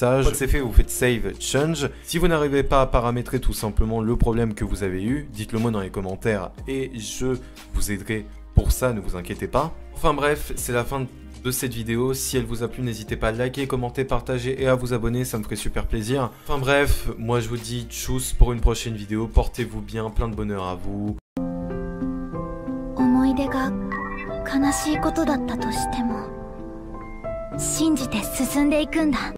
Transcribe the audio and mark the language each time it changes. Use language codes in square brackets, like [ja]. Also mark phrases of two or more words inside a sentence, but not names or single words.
[fr] Une fois que c'est fait, vous faites [en] Save Change. [fr] Si vous n'arrivez pas à paramétrer tout simplement le problème que vous avez eu, dites-le moi dans les commentaires et je vous aiderai pour ça, ne vous inquiétez pas. Enfin bref, c'est la fin de cette vidéo. Si elle vous a plu, n'hésitez pas à liker, commenter, partager et à vous abonner, ça me ferait super plaisir. Enfin bref, moi je vous dis tchuss pour une prochaine vidéo, portez-vous bien, plein de bonheur à vous. [ja] 思い出が悲しいことだったとしても信じて進んでいくんだ